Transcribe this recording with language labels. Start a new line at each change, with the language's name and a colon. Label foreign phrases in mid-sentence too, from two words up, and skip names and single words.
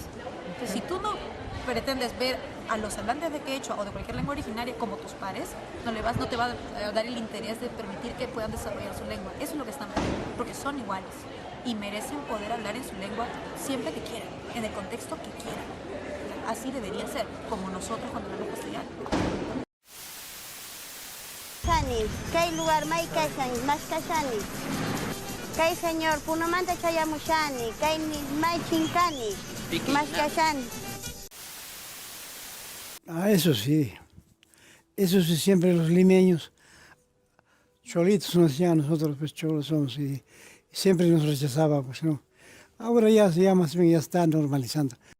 Spanish: Entonces, si tú no pretendes ver a los hablantes de quechua o de cualquier lengua originaria como tus pares, no te va a dar el interés de permitir que puedan desarrollar su lengua. Eso es lo que están pidiendo, porque son iguales y merecen poder hablar en su lengua siempre que quieran, en el contexto que quieran. Así debería ser, como nosotros cuando hablamos castellano.
Quechua: Kay lugar may kashan, mas kashani. Kay señor, punamanta chayamushani, kay may chinkani, más kashani.
Spanish: Eso sí, siempre los limeños, cholitos nos decían, nosotros pues cholos somos y siempre nos rechazaba, pues no. Ahora ya más bien ya está normalizando.